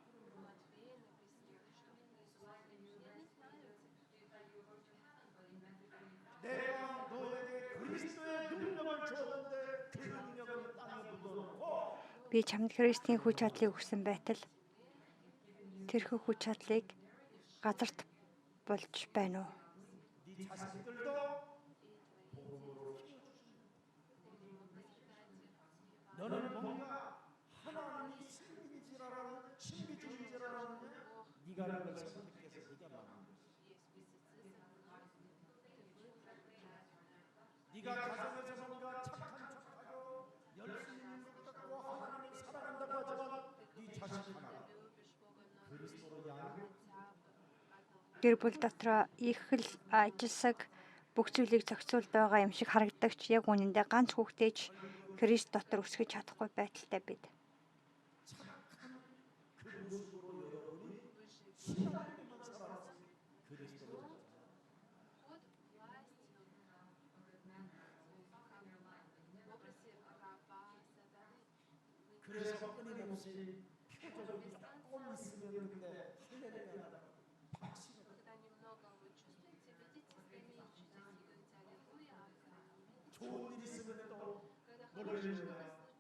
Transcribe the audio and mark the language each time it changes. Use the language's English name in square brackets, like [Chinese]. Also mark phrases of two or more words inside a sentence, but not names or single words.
[Korean] 내가 너에게 그리스도의 능력을 줬는데 그 능력을 땅에 묻어놓고 [Mongolian] Би чамд Христийн хүч чадлыг өгсөн байтал тэрхүү хүч чадлыг газарт болж байна уу? [Korean] 네 자식들도 복음으로 너는 뭔가 하나님이 신비주의자라는 네가 그걸 선택해서 네가 말하는 거야. 네가 가정에서 뭔가 착한 척하고 열심히 있는 것 같고 하나님을 사랑한다고 하지만 네 자식 하나 그리스도로 향해 [Mongolian] Гэр бүл дотроо их л ажилсаг бүх зүйлийг зохицуулж байгаа юм шиг харагддаг ч яг үнэндээ ганц хүүхдээж Христ дотор өсгөж чадахгүй байдалтай бид. [Korean] 그래서 끊임없이 표적이 조금 있으면 그때 할렐루야 좋은 일 있으면 또 놀래는 거야.